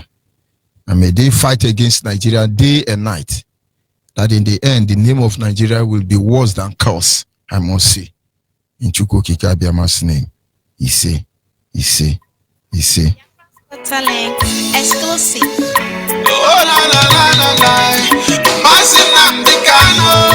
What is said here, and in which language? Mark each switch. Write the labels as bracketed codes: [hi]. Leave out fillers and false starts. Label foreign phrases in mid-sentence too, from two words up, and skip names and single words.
[en] And may they fight against Nigeria day and night. That in the end, the name of Nigeria will be worse than curse, I must say. In Chukwu Okike Abiama's name, he say. Talent exclusive. Oh la la la la la, MAZI Nnamdi Kanu.